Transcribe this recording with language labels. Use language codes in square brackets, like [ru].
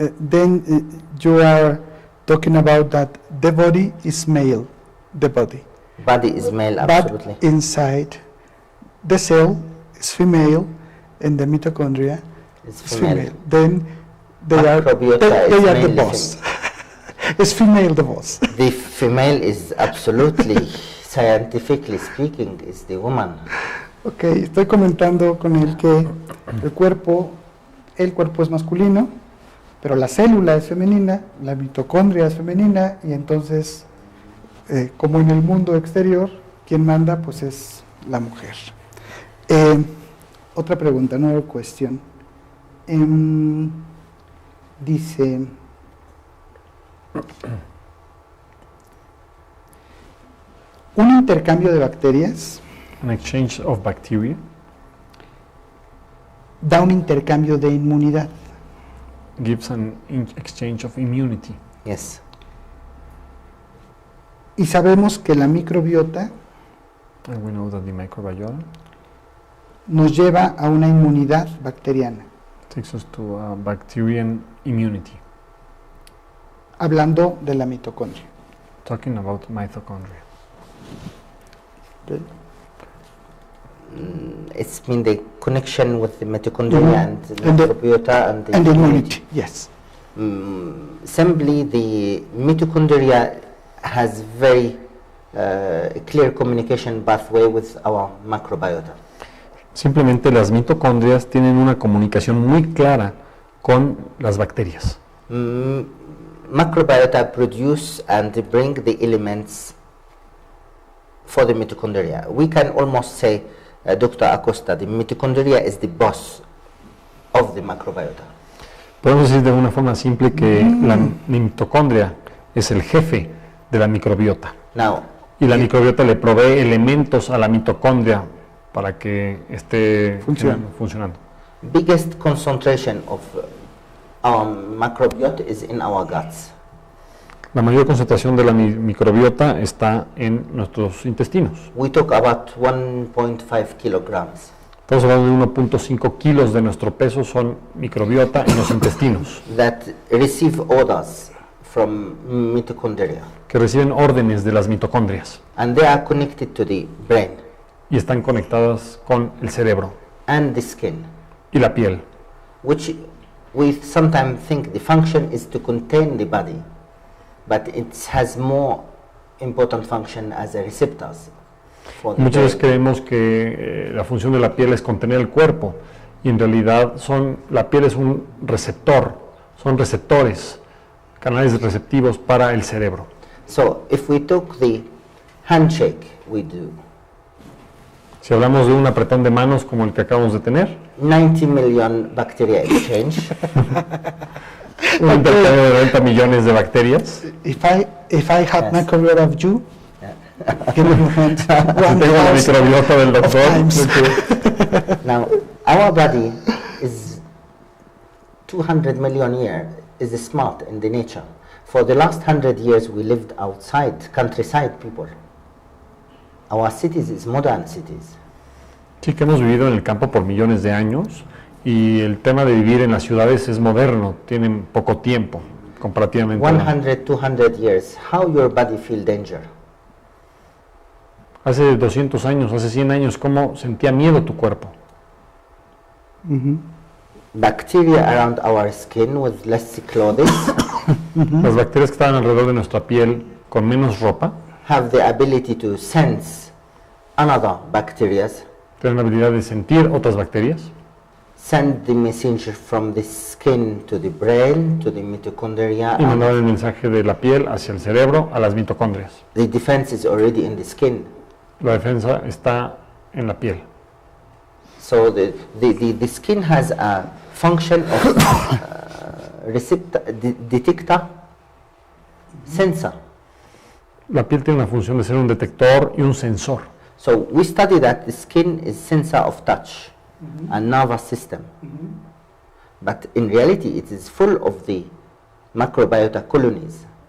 [en] Then you are talking about that the body is male, the body. Body is male, absolutely. But inside the cell is female, and the mitochondria It's is female. female. Then they are Microbiota they is are the mainly boss. It's female the boss. The female is absolutely, scientifically speaking, is the woman. [es] Ok, estoy comentando con él que el cuerpo es masculino, pero la célula es femenina, la mitocondria es femenina, y entonces, como en el mundo exterior, quien manda pues es la mujer. Otra pregunta, [en] another question. [es] Dice, un intercambio de bacterias [en] An exchange of bacteria [es] da un intercambio de inmunidad. [en] gives an exchange of immunity. Yes. [es] Y sabemos que la microbiota [en] And we know that the microbiota [es] nos lleva a una inmunidad bacteriana, [en] takes us to a bacterian immunity. [es] hablando de la mitocondria. [en] Talking about mitochondria. ¿Ok? It's been the connection with the mitochondria and the And the- microbiota and the And the immunity, yes. Simply, the mitochondria has very clear communication pathway with our microbiota. [es] Simplemente las mitocondrias tienen una comunicación muy clara con las bacterias. [en] Microbiota produce and bring the elements for the mitochondria. We can almost say, Dr. Acosta, the mitochondria is the boss of the microbiota. [es] Podemos decir de una forma simple que la mitocondria es el jefe de la microbiota. [en] Now, [es] Y la microbiota le provee elementos a la mitocondria para que esté funcionando. [en] biggest concentration of our microbiota is in our guts. [es] La mayor concentración de la microbiota está en nuestros intestinos. [en] We talk about 1.5 kilograms. [es] Estamos hablando de 1.5 kilos de nuestro peso son microbiota en los intestinos, [en] That receive orders from mitochondria, [es] que reciben órdenes de las mitocondrias [en] and they are connected to the brain [es] y están conectadas con el cerebro [en] and the skin, [es] y la piel. [en] which we sometimes think the function is to contain the body, but it has more important function as a receptors for the [es] Muchas veces [en] brain. [es] creemos que la función de la piel es contener el cuerpo y en realidad la piel es un receptor, son receptores, canales receptivos para el cerebro. [en] So if we took the handshake we do, [es] Si hablamos de un apretón de manos como el que acabamos de tener, [en] 90 million bacteria exchange, [es] un intercambio de 90 millones de bacterias, [en] If I had Yes. microbiota of you, give me your hand. [es] si tengo la [en] 1,000 [es] microbiota del doctor, [en] times. now our body is 200 million years is smart in the nature. For the last 100 years we lived outside, countryside people. Our cities is modern cities. [es] sí que hemos vivido en el campo por millones de años y el tema de vivir en las ciudades es moderno, tienen poco tiempo comparativamente. [en] 100, 200 years, how your body feel danger? [es] Hace 200 años, hace 100 años, ¿cómo sentía miedo tu cuerpo? [en] Bacteria around our skin with less clothes [es] Las bacterias que estaban alrededor de nuestra piel con menos ropa [en] have the ability to sense another bacteria [es] tienen la habilidad de sentir otras bacterias, [en] send the messenger from the skin to the brain, to the mitochondria. [es] y mandar el mensaje de la piel hacia el cerebro, a las mitocondrias. [en] The defense is already in the skin. [es] La defensa está en la piel. [en] So the skin has a function of receptor, detector, sensor. [es] La piel tiene la función de ser un detector y un sensor. [en] So we study that the skin is sensor of touch and nervous system. But in reality it is full of the microbiota colonies.